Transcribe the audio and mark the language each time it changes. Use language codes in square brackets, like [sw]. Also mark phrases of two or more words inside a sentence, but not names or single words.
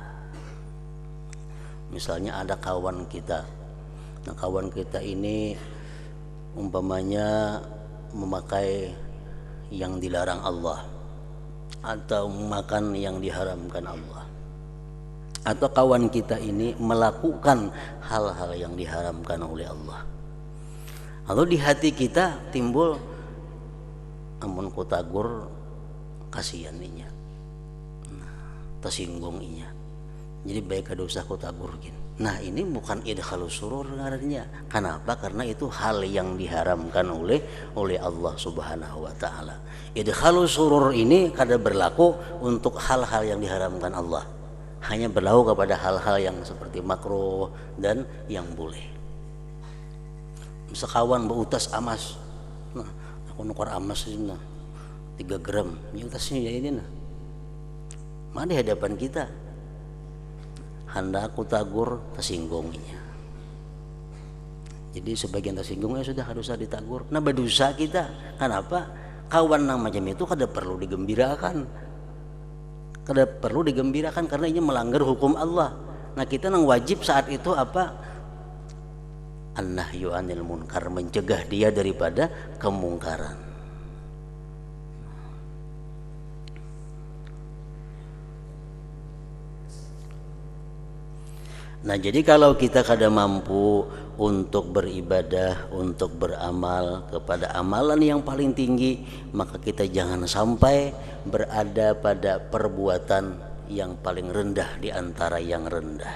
[id] Misalnya ada kawan kita, nah kawan kita ini umpamanya memakai yang dilarang Allah, atau makan yang diharamkan Allah, atau kawan kita ini melakukan hal-hal yang diharamkan oleh Allah. [bjn] Lalu di hati kita timbul, amun ku tagur kasihan inya, tersinggung inya, jadi baik kada usah ku tagur gini. [id] Nah, ini bukan [ar] idkhalus surur [id] ngarannya. Kenapa? Karena itu hal yang diharamkan oleh Allah [ar] Subhanahu wa taala. Idkhalus surur [id] ini kada berlaku untuk hal-hal yang diharamkan Allah. Hanya berlaku kepada hal-hal yang seperti makruh dan yang boleh. [bjn] Sekawan beutas amas. Nah, aku nukar amas ini 3 gram. [id] Ini utasnya ini nah. Mana di hadapan kita? [bjn] Hendak aku tagur, tersinggunginya. [id] Jadi sebagian tersinggungnya sudah harus ditagur. Nah, berdosa kita. Kenapa? Kawan yang macam itu kada perlu digembirakan. Kada perlu digembirakan karena ini melanggar hukum Allah. Nah, kita yang wajib saat itu apa? [ar] An-nahyu anil munkar, [id] mencegah dia daripada kemungkaran. Nah, jadi kalau kita kada mampu untuk beribadah, untuk beramal kepada amalan yang paling tinggi, maka kita jangan sampai berada pada perbuatan yang paling rendah di antara yang rendah.